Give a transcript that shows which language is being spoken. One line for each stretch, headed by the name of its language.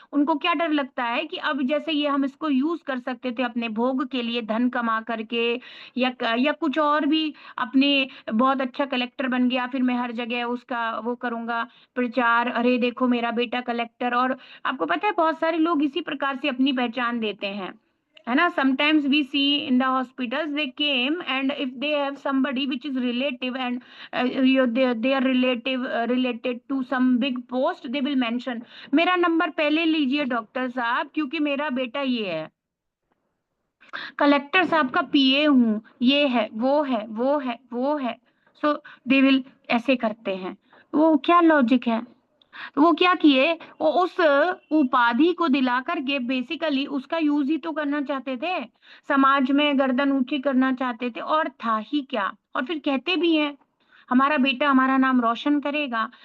Hindi: उनको क्या डर लगता है कि अब जैसे ये हम इसको यूज कर सकते थे अपने भोग के लिए, धन कमा करके, या कुछ और भी, अपने बहुत अच्छा कलेक्टर बन गया, फिर मैं हर जगह उसका वो करूंगा प्रचार, अरे देखो मेरा बेटा कलेक्टर। और आपको पता है बहुत सारे लोग इसी प्रकार से अपनी पहचान देते हैं। है ना.
English: Sometimes we see in the hospitals they came, and if they have somebody which is relative, and they are relative related to some big post, they will mention
Hindi: मेरा नंबर पहले लीजिए डॉक्टर साहब, क्योंकि मेरा बेटा ये है, कलेक्टर साहब का पीए हूँ, ये है वो है
English: वो है वो है. So they will
Hindi: ऐसे करते हैं. वो क्या लॉजिक है? तो वो क्या किए, वो उस उपाधि को दिला करके बेसिकली उसका यूज ही तो करना चाहते थे, समाज में गर्दन ऊंची करना चाहते थे, और था ही क्या. और फिर कहते भी हैं हमारा बेटा हमारा नाम रोशन करेगा.